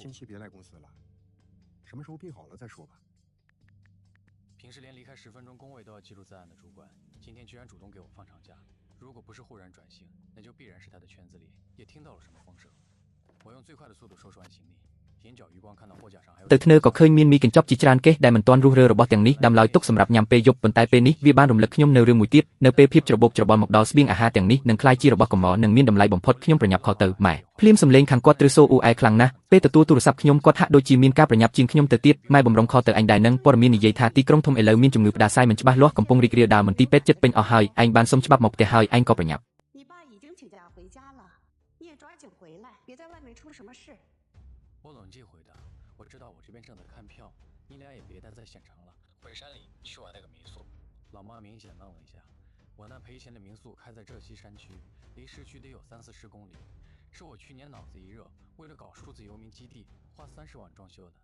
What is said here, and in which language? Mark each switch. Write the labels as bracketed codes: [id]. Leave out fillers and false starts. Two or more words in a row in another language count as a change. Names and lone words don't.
[zh] 那近期别来公司了，什么时候病好了再说吧。” 平时连离开10分钟工位都要记录在案的主管，今天居然主动给我放长假。如果不是忽然转性，那就必然是他的圈子里也听到了什么风声。我用最快的速度收拾完行李，眼角余光看到货架上还有。 [km] ទៅធ្នើក៏ឃើញមានមីកញ្ចប់ជាច្រើនកេសដែលមិនទាន់រុះរើរបស់ទាំងនេះដាំឡើយទុកសម្រាប់ញ៉ាំពេលយប់ប៉ុន្តែពេលនេះវាបានរំលឹកខ្ញុំនៅរឿងមួយទៀតនៅពេលភាពច្របូកច្របល់មកដល់ស្បៀងអាហារទាំងនេះនឹងក្លាយជារបស់កម្រនិងមានតម្លៃបំផុតខ្ញុំប្រញាប់ខកទៅម៉ែភ្លាមសំឡេងខាងគាត់ទ្រឹសូអ៊ូអែខ្លាំងណាស់ពេលទទួលទូរស័ព្ទខ្ញុំគាត់ហាក់ដូចជាមានការប្រញាប់ជាងខ្ញុំទៅទៀតម៉ែបំរុងខទៅអញដែរនឹងព័ត៌មាននិយាយថាទីក្រុងធំឥឡូវមានជំងឺផ្ដាសាយមិនច្បាស់លាស់កំពុងរីករាលដាលមន្ទីរពេទ្យចិត្តពេញអស់ហើយឯងបានសុំច្បាប់មកផ្ទះហើយឯងក៏ប្រញាប់ [zh] 我冷静回答：“我知道我这边正在看票，你俩也别待在县城了，回山里去我那个民宿。” 老妈明显愣了一下，我那赔钱的民宿开在浙西山区，离市区得有30-40公里，是我去年脑子一热，为了搞数字游民基地，花30万装修的。